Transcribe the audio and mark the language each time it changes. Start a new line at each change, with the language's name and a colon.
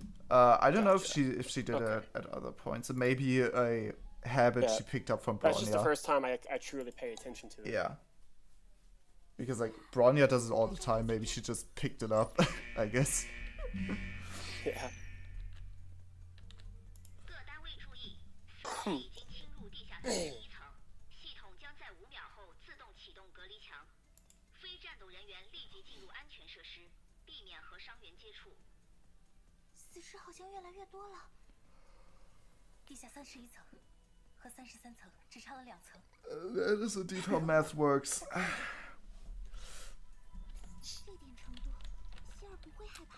English: I don't know if she did it at other points. It may be a habit she picked up from Bronya. That's just the first time I truly pay attention to it. Yeah. Because like Bronya does it all the time. Maybe she just picked it up, I guess. Yeah.
Chinese: 各单位注意，死者已经侵入地下室第一层，系统将在5秒后自动启动隔离墙。非战斗人员立即进入安全设施，避免和伤员接触。死尸好像越来越多了。地下31层和33层只差了2层。
English: That is indeed how math works.
Chinese: 这点程度，希尔不会害怕。